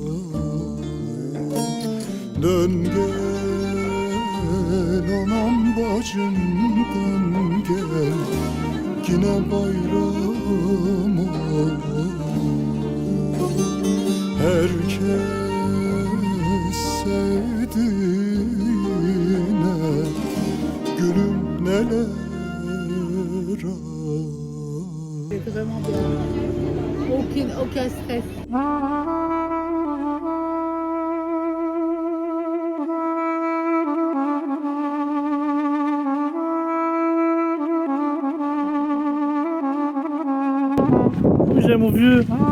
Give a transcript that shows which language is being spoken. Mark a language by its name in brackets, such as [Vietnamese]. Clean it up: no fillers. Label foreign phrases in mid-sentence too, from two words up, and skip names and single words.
[Turkish] Dön gel anam bacım dön gel, yine bayram ol. Herkes sevdiğine gülüm neler ay. [French] C'est vraiment bien. Aucun stress. J'aime mon vieux.